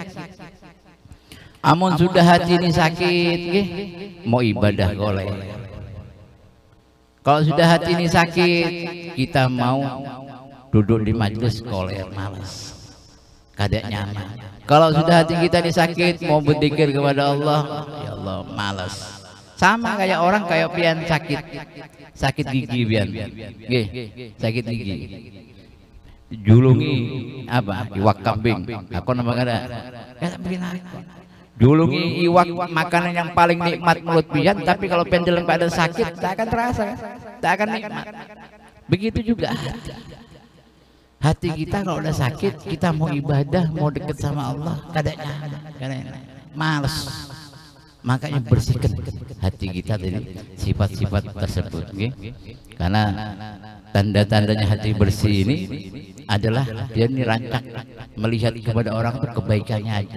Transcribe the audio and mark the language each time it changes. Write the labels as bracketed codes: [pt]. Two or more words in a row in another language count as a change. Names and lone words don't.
[bjn] Amun sudah hati ini sakit, mau ibadah golek. [id] Kalau sudah hati ini sakit, kita mau duduk di majelis golek, malas, kada nyaman. Kalau sudah hati kita ini sakit, mau berzikir kepada Allah, [ar] يا الله, [id] malas. [bjn] Sama kayak orang kayak pian sakit gigi pian, sakit gigi. Julungi apa? Iwak kambing. Aku nama kada. Julungi iwak, makanan yang paling nikmat mulut pian, tapi kalau pian dalam keadaan sakit, [id] tak akan terasa, tak akan nikmat. Begitu juga hati kita kalau udah sakit, kita mau ibadah, mau deket sama Allah, kadang males. Makanya bersihkan hati kita dari sifat-sifat tersebut, karena tanda-tandanya hati bersih ini adalah dia rancak melihat kepada orang itu kebaikannya aja.